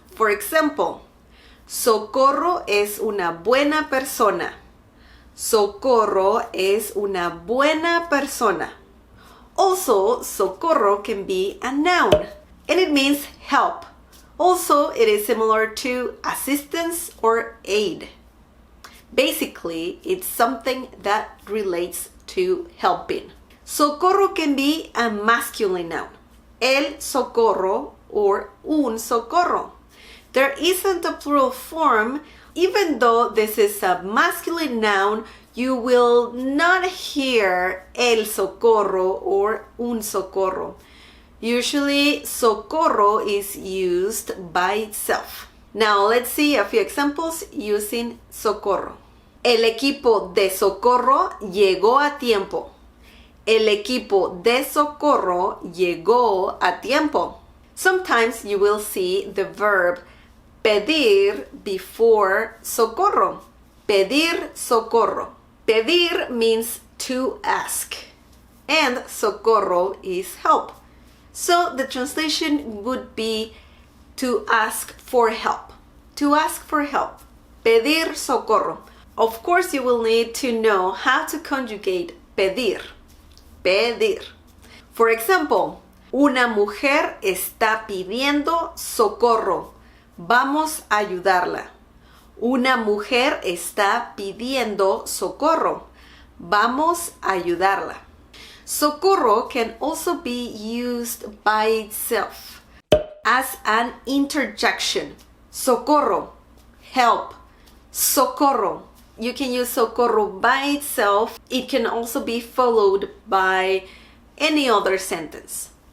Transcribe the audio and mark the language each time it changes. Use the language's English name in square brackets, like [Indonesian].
[English] For example, [Spanish] Socorro es una buena persona. Socorro es una buena persona. [English] Also, socorro can be a noun, and it means help. Also, it is similar to assistance or aid. Basically, it's something that relates to helping. Socorro can be a masculine noun. El socorro or un socorro. There isn't a plural form. Even though this is a masculine noun, you will not hear el socorro or un socorro. Usually, socorro is used by itself. Now, let's see a few examples using socorro. [Spanish] El equipo de socorro llegó a tiempo. El equipo de socorro llegó a tiempo. [English] Sometimes you will see the verb pedir before socorro. [Spanish] Pedir socorro. [English] Pedir means to ask, and socorro is help. So the translation would be to ask for help. To ask for help. Pedir socorro. Of course, you will need to know how to conjugate pedir. [Spanish] Pedir. [English] For example, [Spanish] una mujer está pidiendo socorro. Vamos a ayudarla. Una mujer está pidiendo socorro. Vamos a ayudarla. [English] Socorro can also be used by itself as an interjection. [Spanish] Socorro, help. Socorro. [English] You can use socorro by itself. It can also be followed by any other sentence.